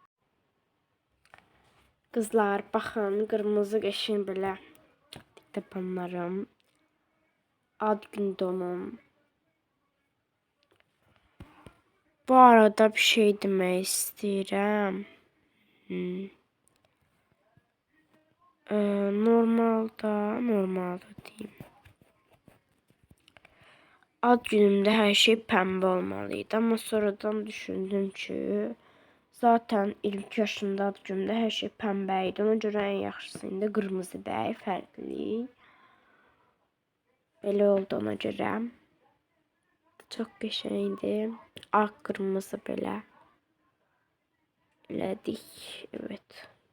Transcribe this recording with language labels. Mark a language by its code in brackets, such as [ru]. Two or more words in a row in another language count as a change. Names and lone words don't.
[az] Qızlar, baxın, qırmızı qəşəng belə tapanlarım. Ad gündə onun. Bu arada bir şey demək istəyirəm. [tr] Normalda diyeyim. Ad günümde her şey pembe olmalıydı ama sonradan düşündüm ki zaten 22 yaşında [az] ad günümdə hər şey pəmbə idi. Ona görə ən yaxşısı indi qırmızı bəy, fərqli. Belə oldu ona görə. Çox qəşəngdir. Ağ, qırmızı belə elədik. [tr] Evet.